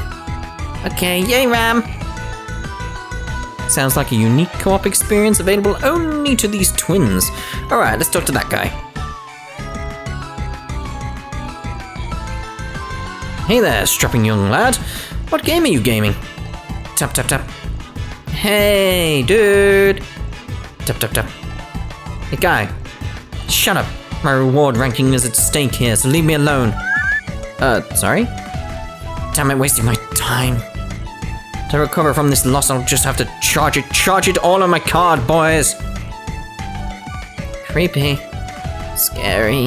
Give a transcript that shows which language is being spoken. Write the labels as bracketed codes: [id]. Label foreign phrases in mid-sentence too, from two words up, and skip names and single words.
[en] Okay, yay, Ram! Sounds like a unique co-op experience available only to these twins. Alright, let's talk to that guy. Hey there, strapping young lad. What game are you gaming? Tap, tap, tap. Hey, dude! Tap, tap, tap. Hey, guy. Shut up. My reward ranking is at stake here, so leave me alone. Sorry? Damn it, wasting my time. To recover from this loss, I'll just have to charge it all on my card, boys. Creepy. Scary.